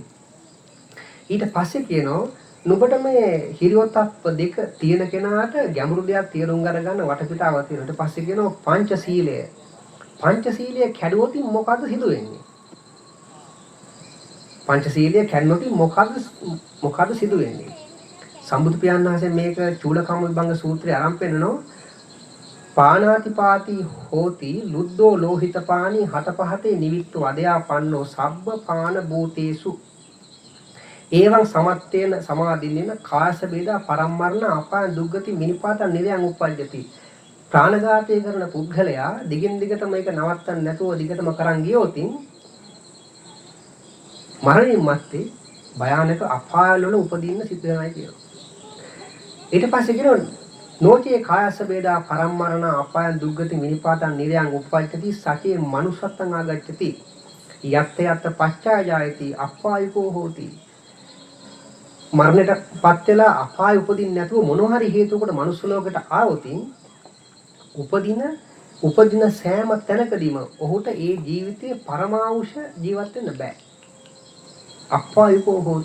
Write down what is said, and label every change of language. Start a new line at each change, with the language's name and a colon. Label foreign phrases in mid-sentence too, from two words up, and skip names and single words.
Sinhala: ඊට පස්සේ කියනවා නුඹට මේ හිරියොතප්ප දෙක තියෙන කෙනාට ගැඹුරු දෙයක් තීරුම් අරගන්න වටපිටාව තියෙනවා. ඊට පස්සේ කියනවා පංචශීලය. පංචශීලය කැඩුවොත් මොකද සිදු වෙන්නේ? පංචශීලය කැඩුණොත් මොකද සිදු වෙන්නේ? සම්බුදු පියාණන් වහන්සේ මේක චූලකම්ම විභංග සූත්‍රයේ ආරම්භ වෙනනෝ
Pali: පානාතිපාති හෝති ලුද්දෝ ලෝහිත පානි හත පහතේ නිවික්තු වදයා පන්නෝ සබ්බ පාන භූතේසු එවං සමත්තේන සමාදින්නෙන කායස වේදා පරම්මරණ අපාය දුග්ගති මිනිපාත නිරයන් උප්පජ්ජති.
Sinhala: ප්‍රාණඝාතය කරන පුද්ගලයා දිගින් දිගටම මේක නවත්තන්න නැතුව දිගටම කරන් ගියොත් මරණින් මත්තේ භයානක අපාය වල උපදින්න සිද්ධ වෙනවා කියනවා. ඊට පස්සේ කියනවා
Pali: නෝචේ කායස වේදා පරම්මරණ අපාය දුග්ගති මිනිපාතං නිරයන් උප්පජ්ජති සචේ මනුස්සත්තං ආගච්ඡති යත්ත යත්ත පච්චායති අපායකෝ හෝති.
Sinhala: මරණයටපත් වෙලා අපාය උපදින්න නැතුව මොනවා හරි හේතුවකට මනුස්ස ලෝකයට ආවොත් උපදින සෑම තැනකදීම ඔහුට ඒ ජීවිතයේ පරමාවුෂ ජීවත් වෙන්න බෑ.
Pali: අපායකෝ හෝති.